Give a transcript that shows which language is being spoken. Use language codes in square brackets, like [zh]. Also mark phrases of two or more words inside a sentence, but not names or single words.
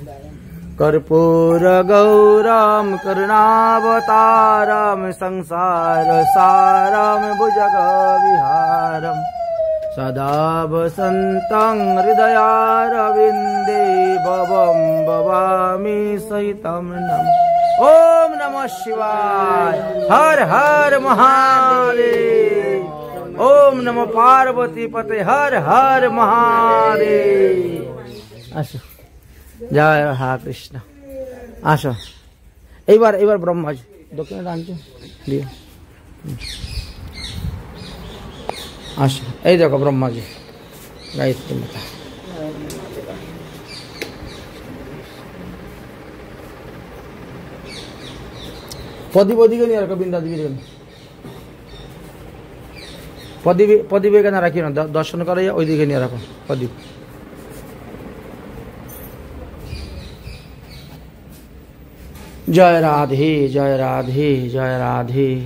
[sa] कर्पूरगौरं करुणावतारं संसारसारं भुजगविहारं सदा वसन्तं हृदयारविन्दे भवं भवामि सहितं नम। ओम नमः शिवाय। हर हर महादेव। ओम नमो पार्वती पते, हर हर महादेव। [bn] আসো, জয় রাধা কৃষ্ণ। আসো এইবার ব্রহ্মাজি দক্ষিণে টানছো দিয়ে আসো। এই দেখো ব্রহ্মাজি গায়ত্রী মাতা। প্রদীপ ওদিকে নিয়ে রাখো, বৃন্দা দিকে প্রদীপ এখানে রাখি না, দর্শন করে ওইদিকে নিয়ে রাখো প্রদীপ। [hi] जय राधे, जय राधे, जय राधे।